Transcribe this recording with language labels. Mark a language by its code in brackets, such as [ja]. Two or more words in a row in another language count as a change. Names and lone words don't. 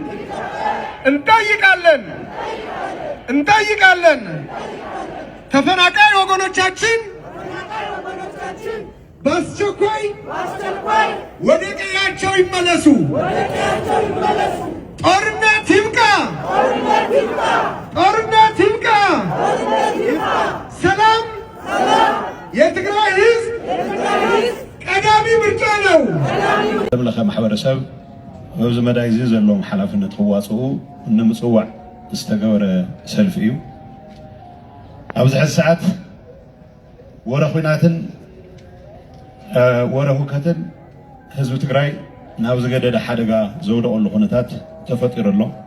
[am] እንጠይቃለን ተፈናቃይ ወገኖቻችን በአስቸኳይ ወደ ቀያቸው ይመለሱ ጦርነት ይብቃ ሰላም የትግራይ ህዝብ ቀዳሚ ምርጫ ነው [ti] ለምለኸ ማሕበረሰብ ወብዝ መዳይዚ ዘለዎም ሓላፍነት ክዋፅኡ ንምፅዋዕ ዝተገበረ ሰልፊ እዩ ኣብዚ ሕዚ ሰዓት ወረ ኩናትን ወረ ሁከትን ህዝቢ ትግራይ ናብ ዝገደደ ሓደጋ ዘውደቐሉ ኩነታት ተፈጢሩ ኣሎ